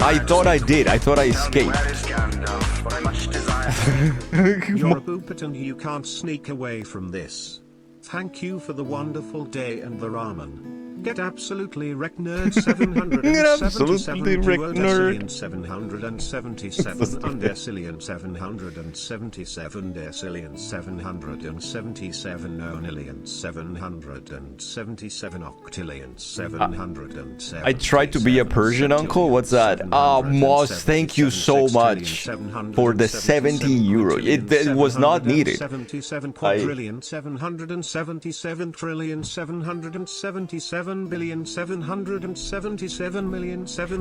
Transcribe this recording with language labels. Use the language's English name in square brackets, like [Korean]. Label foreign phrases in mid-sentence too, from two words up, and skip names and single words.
[English] I thought I did. I thought I escaped. Where is Gandalf, for I much desire. You're a boopet and you can't sneak away from this. Thank you for the wonderful day and the ramen. Get absolutely wrecked nerd 777 Get absolutely wrecked, nerd. Decillion 777 undecillion 777 decillion 777 nonillion 777 octillion 777. I tried to be a Persian uncle. What's that? Ah, Moss, thank you so much for the 70 euro. It was not needed. 77 quadrillion 777 trillion 777 billion 777 million 7.